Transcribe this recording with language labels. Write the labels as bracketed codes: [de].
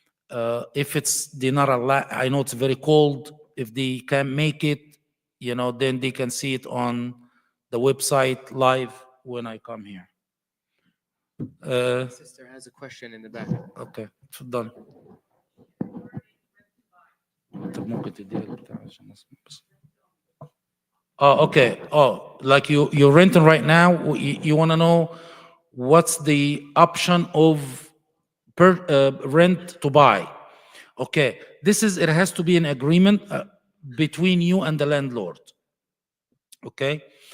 [en] If they're not allowed, I know it's very cold. If they can't make it, then they can see it on the website live when I come here. My sister has a question in the back. [ar] اوكي اتفضل. طب ممكن تديها البتاع عشان اسمع بس. [en] Okay. Like you're renting right now. You want to know what's the option of rent to buy. Okay. It has to be an agreement between you and the landlord. Okay.